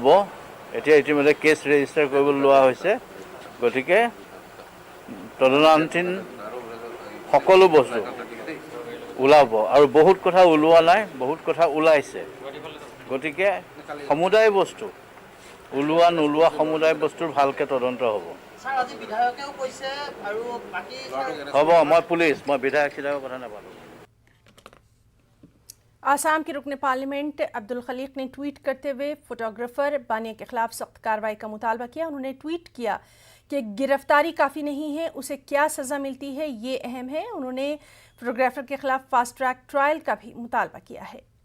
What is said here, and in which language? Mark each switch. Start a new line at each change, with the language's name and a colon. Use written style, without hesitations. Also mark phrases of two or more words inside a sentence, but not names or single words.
Assamese: এতিয়া ইতিমধ্যে
English: case register
Assamese: কৰিবলৈ লোৱা হৈছে। গতিকে তদন্তাধীন সকলো বস্তু ওলাব আৰু বহুত কথা ওলোৱা নাই, বহুত কথা ওলাইছে। গতিকে সমুদায় বস্তু ওলোৱা নোলোৱা সমুদায় বস্তুৰ ভালকৈ তদন্ত হ'ব। হ'ব মই পুলিচ, মই বিধায়ক চিধায়কৰ কথা নাপালোঁ।
Urdu: آسام کے رکن پارلیمنٹ عبد الخالق نے ٹویٹ کرتے ہوئے فوٹوگرافر بانیا کے خلاف سخت کارروائی کا مطالبہ کیا. انہوں نے ٹویٹ کیا کہ گرفتاری کافی نہیں ہے، اسے کیا سزا ملتی ہے یہ اہم ہے. انہوں نے فوٹوگرافر کے خلاف
English: fast track trial
Urdu: کا بھی مطالبہ کیا ہے.